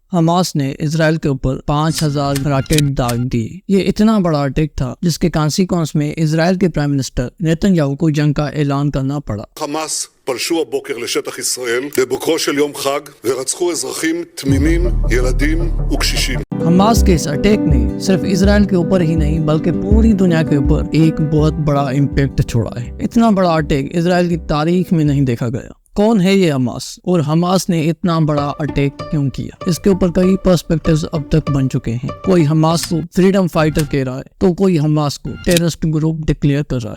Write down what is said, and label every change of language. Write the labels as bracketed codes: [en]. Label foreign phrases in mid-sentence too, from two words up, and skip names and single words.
[ur] حماس نے اسرائیل کے اوپر 5000 راکٹ داغ دیے۔ یہ اتنا بڑا اٹیک تھا جس کے کانسیکوینس میں اسرائیل کے [en] prime minister [ur] نیتن یاہو کو جنگ کا اعلان کرنا پڑا۔ [he] حماس פלשו הבוקר לשטח ישראל בבוקרו של יום חג ורצחו אזרחים תמימים, ילדים וקשישים. [ur] حماس کے اس اٹیک نے صرف اسرائیل کے اوپر ہی نہیں بلکہ پوری دنیا کے اوپر ایک بہت بڑا امپیکٹ چھوڑا ہے۔ اتنا بڑا اٹیک اسرائیل کی تاریخ میں نہیں دیکھا گیا۔ کون ہے یہ حماس اور حماس نے اتنا بڑا اٹیک کیوں کیا؟ اس کے اوپر کئی پرسپیکٹیوز اب تک بن چکے ہیں۔ کوئی حماس کو [en] freedom fighter [ur] کہہ رہا ہے تو کوئی حماس کو [en] terrorist group declare [ur] کر رہا ہے۔